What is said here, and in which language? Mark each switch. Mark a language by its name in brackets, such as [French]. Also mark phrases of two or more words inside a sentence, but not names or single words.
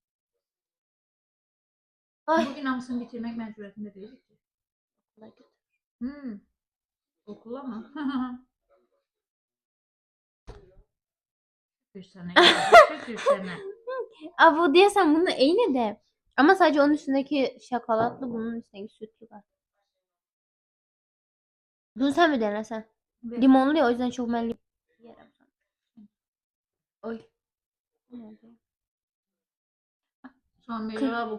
[Azerbaijani] Bugün hamısını bitirmək məcburiyyətində deyilik ki. [Turkish] Okula mı? [Azerbaijani] Şükür sənə. Şükür sənə. [Turkish] Aa, bu diyesen bunun eyni de. Ama sadece onun üstündeki şokolatlı bunun üstündeki sütlü var. Bunu sen mi denesen? Limonlu ya o yüzden çok ben yerim. Oy. [Azerbaijani] Samira bu qəşəngdir.